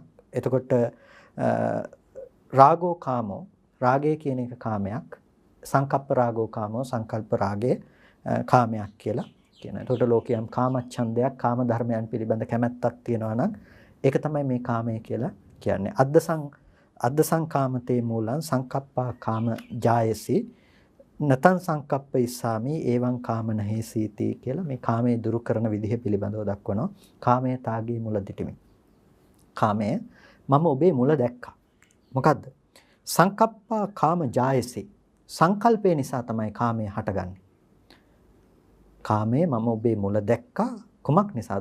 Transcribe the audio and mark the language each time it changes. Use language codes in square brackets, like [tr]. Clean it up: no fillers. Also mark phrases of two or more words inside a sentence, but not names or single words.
[si] එතකොට [pi] රාගෝ කාමෝ, [si] රාගය කියන එක කාමයක්. [pi] සංකප්ප රාගෝ කාමෝ, [si] සංකල්ප රාගය කාමයක් කියලා කියනවා. එතකොට ලෝකයන් කාමච්ඡන්දයක්, කාම ධර්මයන් පිළිබඳ කැමැත්තක් තියෙනවා නම් ඒක තමයි මේ කාමය කියලා කියන්නේ. [pi] අද්දසං කාමතේ මූලං සංකප්පා කාම ජායසි නතං සංකප්ප ඉස්සාමි එවං කාම නහේසීති [si] කියලා මේ කාමයේ දුරු කරන විදිහ පිළිබඳව දක්වනවා. කාමයේ තාගේ මුල දිටිමි. කාමය මම ඔබේ මුල දැක්කා. මොකද්ද? [pi] සංකප්පා කාම ජායසි. [si] සංකල්පය නිසා තමයි කාමය හටගන්නේ. කාමයේ මම ඔබේ මුල දැක්කා. කුමක් නිසාද?